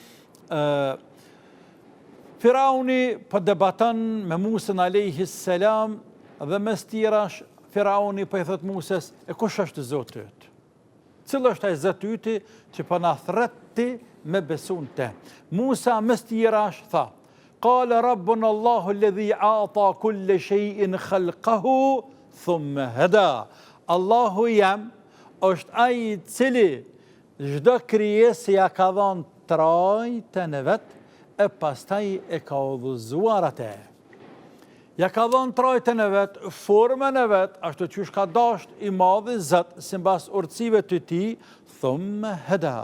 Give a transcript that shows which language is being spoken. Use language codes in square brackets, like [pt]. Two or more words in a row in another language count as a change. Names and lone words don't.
[sq] Firauni po debaton me Musën [ar] عليه السلام [sq] dhe mes tjerash Firauni po i thot Musës, e kush është Zoti yt? Cili është ai Zoti yti që po na thret ti me besun te? Musa mes tjerash tha, [ar] قال ربنا الله الذي أعطى كل شيء خلقه ثم هدى. [sq] Allahu jam është ai i cili çdo krijesë ja ka dhënë trajtën e vet e pastaj e ka udhëzuar atë. Ja ka dhënë trajtën e vet, formën e vet, ashtu qysh ka dasht i madhi Zot sipas urtësive të tij, [ar] ثم هدى.